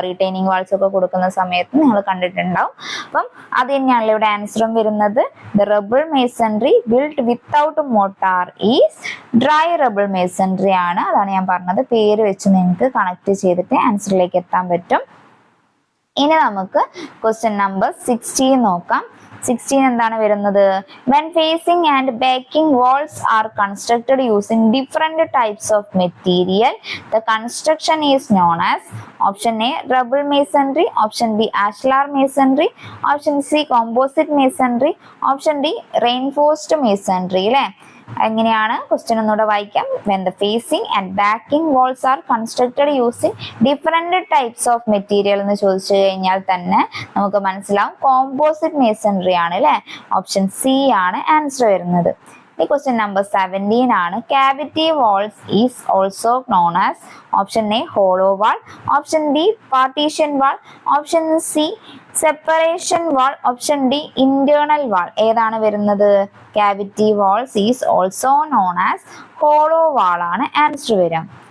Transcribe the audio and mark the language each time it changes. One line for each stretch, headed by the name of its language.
Malayalam: Retaining walls ഒക്കെ കൊടുക്കുന്ന സമയത്ത് നിങ്ങൾ കണ്ടിട്ടുണ്ടാവും. അപ്പം അത് തന്നെയാണല്ലോ ഇവിടെ ആൻസറും വരുന്നത്.
English: the rubble masonry build without mortar is dry rubble masonry
Malayalam: ആണ്. അതാണ് ഞാൻ പറഞ്ഞത്. പേര് വെച്ച് നിങ്ങൾക്ക് കണക്ട് ചെയ്തിട്ട് ആൻസറിലേക്ക് എത്താൻ പറ്റും. ഇനി നമുക്ക് ക്വസ്റ്റ്യൻ നമ്പർ 16 നോക്കാം. 16 എന്താണ് വരുന്നത്?
English: When facing and backing walls are constructed using different types of material, the construction is known as option A rubble masonry, option B ashlar masonry, option C composite masonry, option D reinforced masonry
Malayalam: അല്ലേ. എങ്ങനെയാണ് question ഒന്നുകൂടെ വായിക്കാം.
English: When the facing and backing walls are constructed using different types of material
Malayalam: എന്ന് ചോദിച്ചു കഴിഞ്ഞാൽ തന്നെ നമുക്ക് മനസ്സിലാവും കോമ്പോസിറ്റ് മേസൺറി ആണ് അല്ലെ. ഓപ്ഷൻ സി ആണ് ആൻസർ വരുന്നത്. ഈ ക്വസ്റ്റ്യൻ നമ്പർ 17 ആണ്.
English: Cavity walls is also known as option A hollow wall, option B partition wall, option C separation wall, option D internal wall.
Malayalam: ഏതാണ് വരുന്നത്?
English: cavity walls is also known as hollow wall
Malayalam: ആണ് answer വരിക.